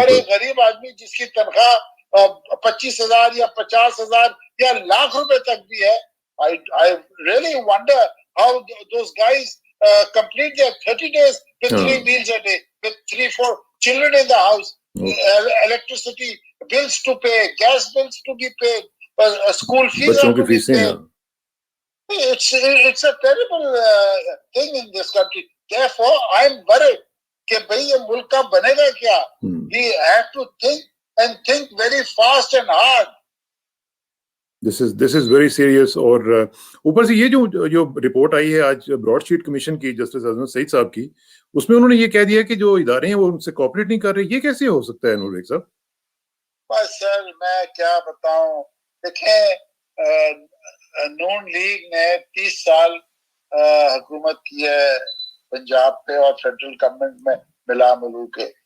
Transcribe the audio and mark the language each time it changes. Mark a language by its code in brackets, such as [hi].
[hi] और एक गरीब आदमी जिसकी तनख्वाह 25,000 या 50,000 या लाख रुपए तक भी है, [en] I really wonder how those guys complete their 30 days with 3 meals a day, with 3-4 children in the house, electricity bills to pay, gas bills to be paid, school fees are to be paid. It's a terrible thing in this country. Therefore, I'm worried [hi] कि भाई ये मुल्क का बनेगा क्या? [en] We have to think very fast and hard. This is very serious. [hi] और ऊपर से ये जो रिपोर्ट आई है आज ब्रॉडशीट कमीशन की जस्टिस अजमत सईद साहब की, उसमें उन्होंने ये कह दिया कि जो इदारे हैं वो उनसे कोऑपरेट नहीं कर रहे। ये कैसे हो सकता है नूर बेग साहब? बस सर मैं क्या बताऊं, देखें नून लीग ने 30 साल हुकूमत की है पंजाब पे और फेडरल गवर्नमेंट में मिला मिलू के।